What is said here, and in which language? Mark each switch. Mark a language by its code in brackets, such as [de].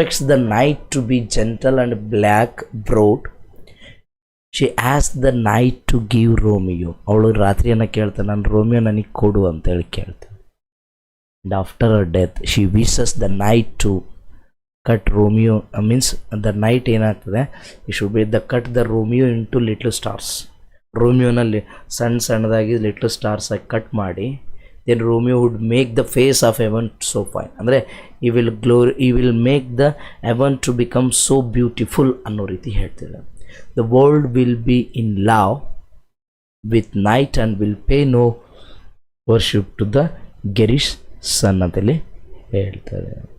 [en] the night to be gentle and black browed. She asks the night to give Romeo. [kn] ಅವಳು ರಾತ್ರಿಯನ್ನು ಕೇಳ್ತಾನೆ, ನಾನು Romeo ನನಗೆ ಕೊಡು ಅಂತೇಳಿ ಕೇಳ್ತಾನೆ. [en] and after her death she wishes the knight to cut Romeo, means the knight [kn] ಏನಾಗ್ತದೆ, [en] it should be the cut the Romeo into little stars. [kn] ರೋಮಿಯೋನಲ್ಲಿ ಸಣ್ಣದಾಗಿ [en] little stars ಆಗಿ cut ಮಾಡಿ then Romeo would make the face of heaven so fine, ಅಂದರೆ ಈ will make the heaven to become so beautiful [kn] ಅನ್ನೋ ರೀತಿ ಹೇಳ್ತಿದ್ದಾರೆ. [en] the world will be in love with night and will pay no worship to the garish sun [kn] ಅಂತೇಳಿ ಹೇಳ್ತಾರೆ.